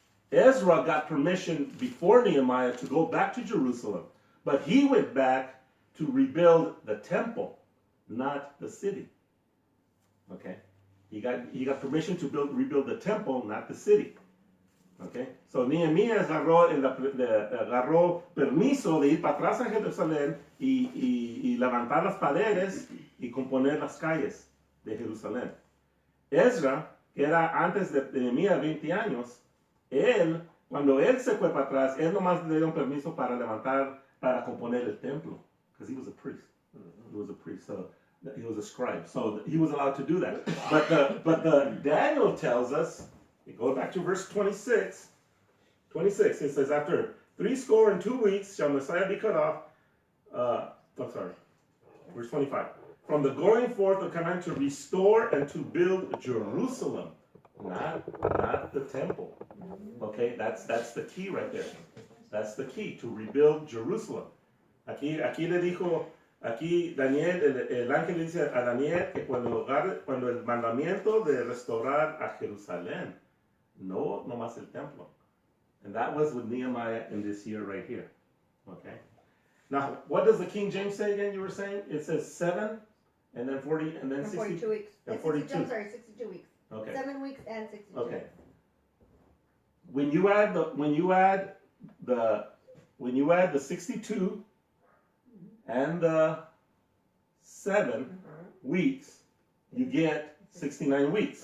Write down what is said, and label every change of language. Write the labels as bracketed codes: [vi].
[en] Ezra got permission before Nehemiah to go back to Jerusalem, but he went back to rebuild the temple, not the city. Okay? He got permission to rebuild the temple, not the city. Okay? [es] So Nehemías agarró permiso de ir para atrás a Jerusalén y levantar las paredes y componer las calles de Jerusalén. Ezra, que era antes de Nehemías 20 años, cuando él se fue para atrás, él nomás le dio permiso para levantar, para componer el templo, [en] because he was a priest. He was a priest, so he was a scribe, so he was allowed to do that. But the Daniel tells us, it goes back to verse 26. 26, it says, after 62 weeks shall Messiah be cut off. Verse 25. From the going forth of command to restore and to build Jerusalem, not the temple. Okay, that's the key right there. That's the key, to rebuild Jerusalem. [es] Aquí le dijo, aquí Daniel, el ángel le dice a Daniel que cuando el mandamiento de restaurar a Jerusalén, no más el templo. [en] And that was with Nehemiah in this year right here. Okay. Now, what does the King James say again? You were saying it says 7, and then 40, and then 60. 42 weeks. And 42. 42. I'm sorry, 62 weeks. Okay. 7 weeks and 62. Okay. When you add the 62 and the 7 weeks, you get 69 weeks.